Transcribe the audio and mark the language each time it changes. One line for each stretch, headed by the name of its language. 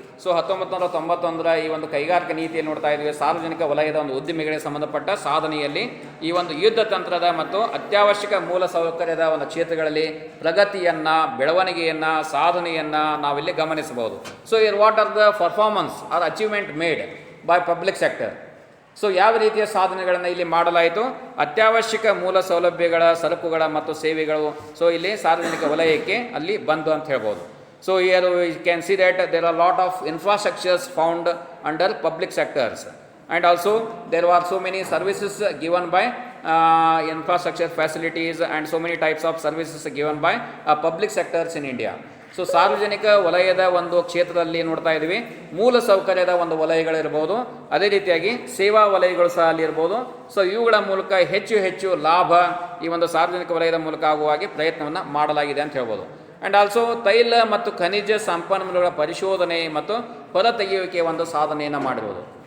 Kannada: So 1991 ಈ ಒಂದು ಕೈಗಾರಿಕಾ ನೀತಿಯಲ್ಲಿ ನೋಡ್ತಾ ಇದ್ದೀವಿ, ಸಾರ್ವಜನಿಕ ವಲಯದ ಒಂದು ಉದ್ದಿಮೆಗಳಿಗೆ ಸಂಬಂಧಪಟ್ಟ ಸಾಧನೆಯಲ್ಲಿ ಈ ಒಂದು ಯುದ್ಧ ತಂತ್ರದ ಮತ್ತು ಅತ್ಯವಶ್ಯಕ ಮೂಲ ಸೌಕರ್ಯದ ಒಂದು ಕ್ಷೇತ್ರಗಳಲ್ಲಿ ಪ್ರಗತಿಯನ್ನು, ಬೆಳವಣಿಗೆಯನ್ನು, ಸಾಧನೆಯನ್ನು ನಾವಿಲ್ಲಿ ಗಮನಿಸಬಹುದು.
English: So here what are the performance or achievement made by public sector.
Kannada: So ಯಾವ ರೀತಿಯ ಸಾಧನೆಗಳನ್ನು ಇಲ್ಲಿ ಮಾಡಲಾಯಿತು? ಅತ್ಯವಶ್ಯಕ ಮೂಲ ಸೌಲಭ್ಯಗಳ, ಸರಕುಗಳ ಮತ್ತು ಸೇವೆಗಳು ಸೊ ಇಲ್ಲಿ ಸಾರ್ವಜನಿಕ ವಲಯಕ್ಕೆ ಅಲ್ಲಿ ಬಂದು ಅಂತ ಹೇಳ್ಬೋದು.
English: So here we can see that there are a lot of infrastructures found under public sectors, and also there are so many services given by infrastructure facilities and so many types of services given by public sectors in India.
Kannada: So ಸಾರ್ವಜನಿಕ ವಲಯದ ಒಂದು ಕ್ಷೇತ್ರದಲ್ಲಿ ನೋಡ್ತಾ ಇದ್ದೀವಿ, ಮೂಲ ಸೌಕರ್ಯದ ಒಂದು ವಲಯಗಳಿರ್ಬೋದು, ಅದೇ ರೀತಿಯಾಗಿ ಸೇವಾ ವಲಯಗಳು ಸಹ ಅಲ್ಲಿರ್ಬೋದು. ಸೊ ಇವುಗಳ ಮೂಲಕ ಹೆಚ್ಚು ಹೆಚ್ಚು ಲಾಭ ಈ ಒಂದು ಸಾರ್ವಜನಿಕ ವಲಯದ ಮೂಲಕ ಆಗುವ ಹಾಗೆ ಪ್ರಯತ್ನವನ್ನು ಮಾಡಲಾಗಿದೆ ಅಂತ ಹೇಳ್ಬೋದು. ಆ್ಯಂಡ್ ಆಲ್ಸೋ ತೈಲ ಮತ್ತು ಖನಿಜ ಸಂಪನ್ಮೂಲಗಳ ಪರಿಶೋಧನೆ ಮತ್ತು ಹೊರತೆಗೆಯುವಿಕೆ ಒಂದು ಸಾಧನೆಯನ್ನು ಮಾಡಿರ್ಬೋದು.